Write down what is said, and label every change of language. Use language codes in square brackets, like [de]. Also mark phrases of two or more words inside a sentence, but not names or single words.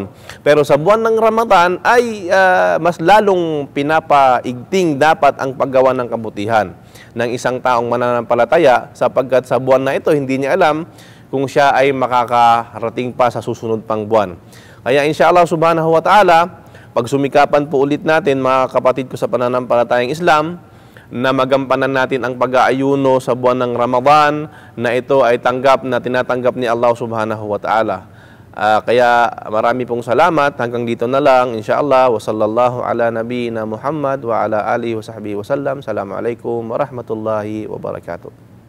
[tl] Pero sa buwan ng Ramadan ay mas lalong pinapaigting dapat ang paggawa ng kabutihan ng isang taong mananampalataya, sapagkat sa buwan na ito hindi niya alam kung siya ay makakarating pa sa susunod pang buwan. [ar] Kaya إن شاء الله سبحانه وتعالى, [tl] pagsumikapan po ulit natin mga kapatid ko sa pananampalatayang Islam, na magampanan natin ang pag-aayuno sa buwan ng Ramadan, na ito ay tinatanggap ni Allah [ar] سبحانه وتعالى. [tl] Kaya marami pong salamat. Hanggang dito na lang insyaAllah. [ar] وصلى الله على نبينا محمد وعلى آله وصحبه وسلم. السلام عليكم ورحمة الله وبركاته.